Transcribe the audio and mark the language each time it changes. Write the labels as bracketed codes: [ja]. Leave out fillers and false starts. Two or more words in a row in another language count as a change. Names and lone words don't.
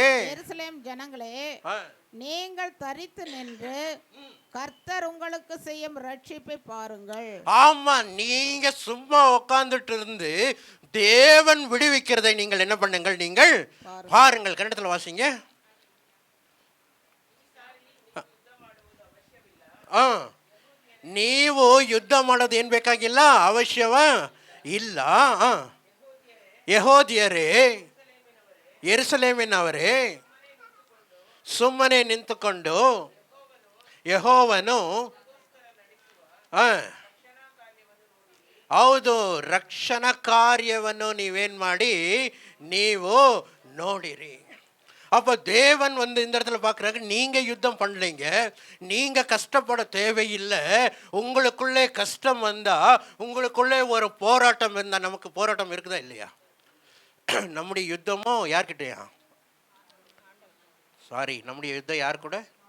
[ta] எருசலேம் ஜனங்களே, நீங்கள் தரித்து நின்று கர்த்தர் உங்களுக்கு செய்யும் ரட்சிப்பை பாருங்கள். ஆமா, நீங்க சும்மா உட்கார்ந்துட்டு இருந்து தேவன் விடுவிக்கிறதை நீங்கள் என்ன பண்ணுங்கள், நீங்கள் பாருங்கள். கன்னடத்தில் வாசிங்க. [kn] ನೀವು ಯುದ್ಧ ಮಾಡೋದು ಏನು ಬೇಕಾಗಿಲ್ಲ, ಅವಶ್ಯವ ಇಲ್ಲ. ಯೆಹೂದ್ಯರೇ, ಯೆರೂಸಲೇಮಿನವರೇ, ಸುಮ್ಮನೆ ನಿಂತುಕೊಂಡು ಯೆಹೋವನು ಹೌದು ರಕ್ಷಣಾ ಕಾರ್ಯವನ್ನು ನೀವೇನು ಮಾಡಿ ನೀವು ನೋಡಿರಿ. [ta] அப்போ தேவன் வந்து இந்த இடத்துல பார்க்குறாங்க, நீங்கள் யுத்தம் பண்ணலைங்க, நீங்கள் கஷ்டப்பட தேவையில்லை. உங்களுக்குள்ளே கஷ்டம் வந்தால், உங்களுக்குள்ளே ஒரு போராட்டம் இருந்தால், நமக்கு போராட்டம் இருக்குதா இல்லையா? நம்முடைய யுத்தமும் யார்கிட்டயா? நம்முடைய யுத்தம் யார் கூட?